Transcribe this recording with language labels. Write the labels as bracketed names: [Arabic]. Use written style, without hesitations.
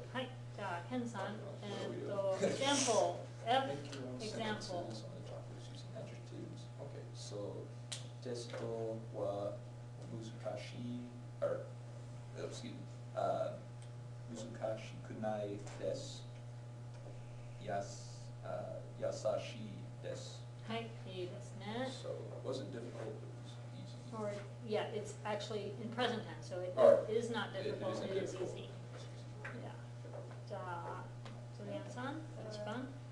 [Japanese] はい、じゃあ、ケンさん、example, F, [English] Make your own example. sentences on the topics using adjectives. Okay, so, [Japanese] テストは難しい、 [English] or, excuse me, [Japanese] 難しくないです。優しいです。はい、いいですね。 [English] So, it wasn't difficult, it was easy. Or, yeah, it's actually in present tense, so it Oh, is not It difficult, isn't it is difficult. easy. Yeah. [Japanese] じゃあ、ジュリアンさん、1番。